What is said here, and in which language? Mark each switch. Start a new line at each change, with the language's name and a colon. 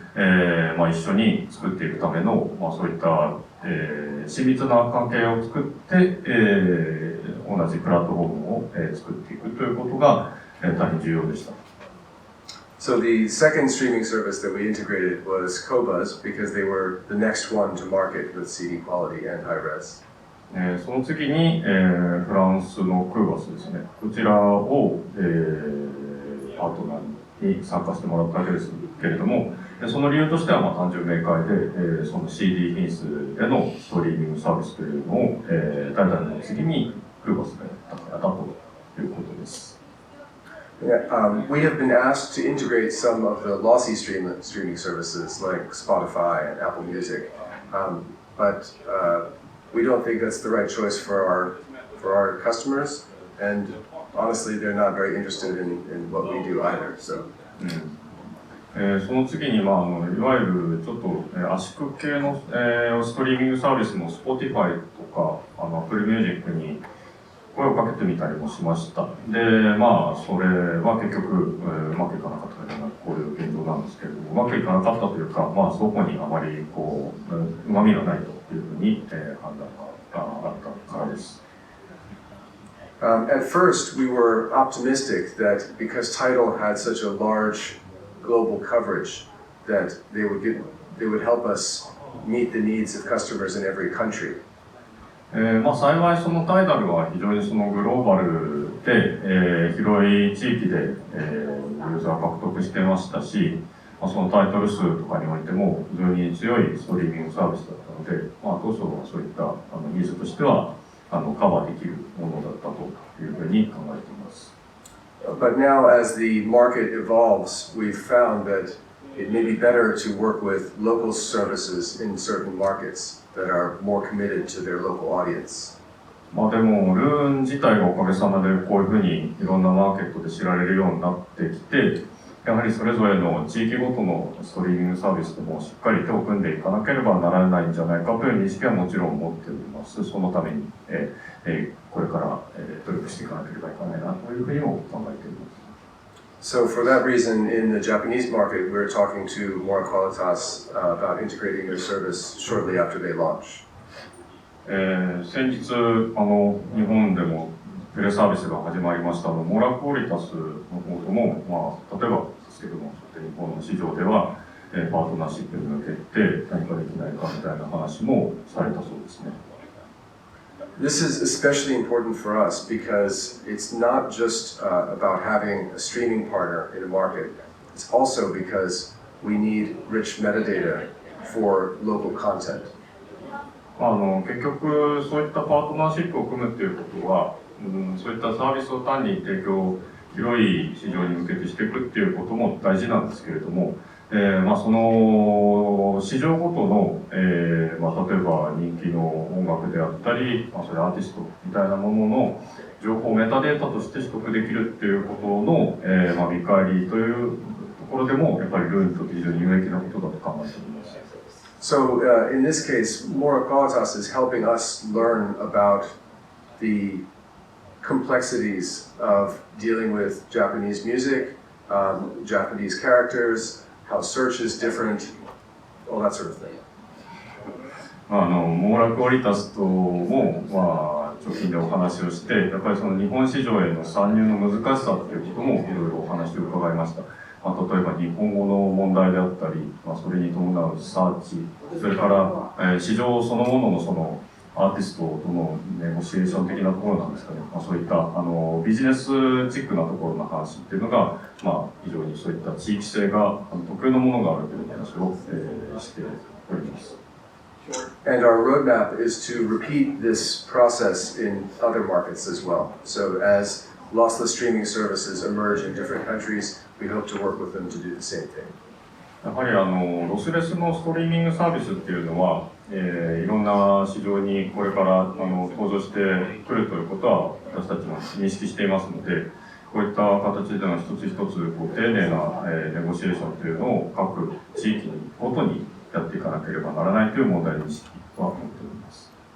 Japanese: 一緒に作っていくための、そういった、親密な関係を作って、同じプラットフォームを、作っていくということが、大変重要でした。
English: So the second streaming service that we integrated was Qobuz because they were the next one to market with CD quality and high res.
Japanese: その次に、フランスのクーバスですね。こちらを、パートナーに参加してもらったわけですけれども、その理由としては単純明快で、その CD 品質でのストリーミングサービスというのを、代々の次にクーバスでやったということです。
English: Yeah, we have been asked to integrate some of the lossy streaming services like Spotify and Apple Music, but we don't think that's the right choice for our customers, and honestly, they're not very interested in what we do either. So.
Japanese: その次に、いわゆるちょっと圧縮系の、ストリーミングサービスの Spotify とかApple Music に声をかけてみたりもしました。で、それは結局、うまくいかなかったというのがこういう現状なんですけれども、うまくいかなかったというか、そこにあまり旨味がないというふうに、判断があったからです。
English: At first, we were optimistic that because Tidal had such a large global coverage, that they would help us meet the needs of customers in every country.
Japanese: 幸いそのタイダルは非常にそのグローバルで、広い地域で、ユーザー獲得してましたし、そのタイトル数とかにおいても非常に強いストリーミングサービスだったので、当初はそういったニーズとしてはカバーできるものだったというふうに考えています。
English: But now, as the market evolves, we've found that it may be better to work with local services in certain markets that are more committed to their local audience.
Japanese: でも、ルーン自体がおかげさまでこういうふうにいろんなマーケットで知られるようになってきて、やはりそれぞれの地域ごとのストリーミングサービスでもしっかり手を組んでいかなければならないんじゃないかという認識はもちろん持っております。そのために、これから、努力していかなければいけないなというふうにも考えています。
English: So for that reason, in the Japanese market, we're talking to Mora Qualitas about integrating their service shortly after they launch.
Japanese: 先日日本でもテレサービスが始まりましたモラクオリタスの方とも、例えばですけども、日本の市場では、パートナーシップに向けて何かできないかみたいな話もされたそうですね。
English: This is especially important for us because it's not just about having a streaming partner in a market. It's also because we need rich metadata for local content.
Japanese: 結局そういったパートナーシップを組むということは、そういったサービスを単に提供広い市場に向けてしていくっていうことも大事なんですけれども、その市場ごとの、例えば人気の音楽であったり、それアーティストみたいなものの情報をメタデータとして取得できるっていうことの、見返りというところでもやっぱりルーンにとって非常に有益なことだと考えています。
English: So in this case, Mora Qualitas is helping us learn about the complexities of dealing with Japanese music, Japanese characters, how search is different, all that sort of thing.
Japanese: モーラクオリタスとも、直近でお話をして、やっぱりその日本市場への参入の難しさということもいろいろお話を伺いました。例えば日本語の問題であったり、それに伴うサーチ、それから、市場そのもののそのアーティストとのネゴシエーション的なところなんですかね。そういったビジネスチックなところの話っていうのが、非常にそういった地域性が特有のものがあるという話を、しております。
English: And our roadmap is to repeat this process in other markets as well. So as lossless streaming services emerge in different countries, we hope to work with them to do the same thing.
Japanese: やはりロスレスのストリーミングサービスっていうのは、いろんな市場にこれから登場してくるということは私たちも認識していますので、こういった形での一つ一つ丁寧なネゴシエーションというのを各地域ごとにやっていかなければならないという問題認識は持っております。